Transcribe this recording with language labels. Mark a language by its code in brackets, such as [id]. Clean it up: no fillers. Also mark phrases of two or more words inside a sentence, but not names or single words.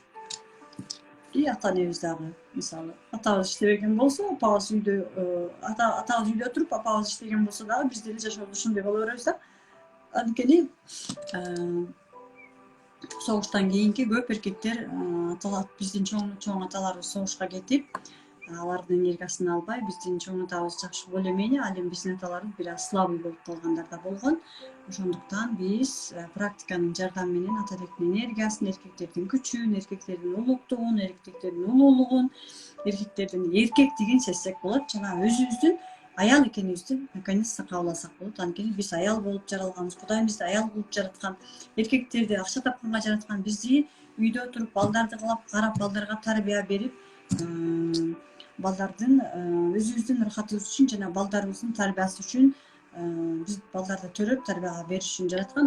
[ky] И ата-энебиз дагы, мисалы, атабыз иштебеген болсо, апабыз үйдө, атабыз үйдө отуруп, апабыз иштеген болсо дагы биз деле жашообузду ошондой боло беребиз да. Анткени согуштан кийинки көп эркектер, биздин чоң аталарыбыз согушка кетип, алардын энергиясын албай, биздин чоң атабыз жакшы [ru] более-менее, [ky] ал эми биздин аталарыбыз бир аз слабый болуп калгандар да болгон. Ошондуктан биз практиканын жардамы менен атадектин энергиясын, эркектердин күчүн, эркектердин улуктугун, эркектердин улуулугун, эркектердин эркектигин сезсек болот, жана өзүбүздүн аял экенибизди наконец-то кабыл алсак болот. Анткени биз аял болуп жаралганбыз. Кудайым бизди аял кылып жараткан, эркектерди акча тапканга жараткан, бизди үйдө отуруп, балдарды карап, балдарга тарбия берип, балдардын өзүбүздүн ырахатыбыз үчүн жана балдарыбыздын тарбиясы үчүн биз балдарды төрөп тарбияга бериш үчүн жараткан.